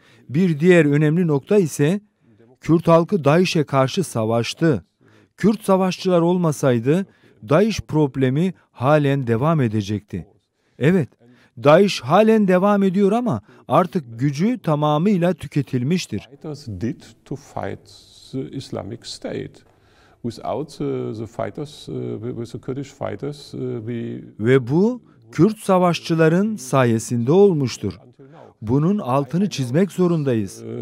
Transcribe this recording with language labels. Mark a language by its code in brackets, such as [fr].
[tr] Bir diğer önemli nokta ise Kürt halkı DAEŞ'e karşı savaştı. Kürt savaşçılar olmasaydı DAEŞ problemi halen devam edecekti. Evet, DAEŞ halen devam ediyor ama artık gücü tamamıyla tüketilmiştir. [en] Fighters did to fight the Islamic State. Without the fighters, with the Kurdish fighters, [tr] Ve bu Kürt savaşçıların sayesinde olmuştur. Bunun altını çizmek zorundayız.